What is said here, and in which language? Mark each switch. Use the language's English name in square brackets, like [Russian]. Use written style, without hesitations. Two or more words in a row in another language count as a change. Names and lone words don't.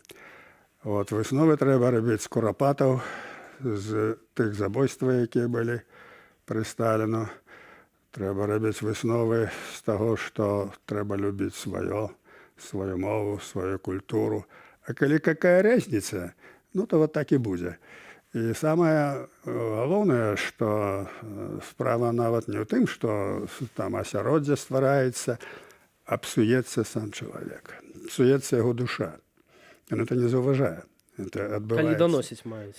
[Russian] Вот. [Belarusian] Высновы трэба рабіць з курапатаў, з тых забойстваў, якія былі пры Сталіну. Трэба рабіць высновы з таго, што трэба любіць сваё, сваю мову, сваю культуру. А калі [Russian] какая разница, [Belarusian] ну, то вот так і будзе. І самае галоўнае, што справа нават не ў тым, што там асяроддзе ствараецца, а псуецца сам чалавек. Псуецца яго душа. Ён это не заўважае. Это адбываецца. Калі даносіць маеце.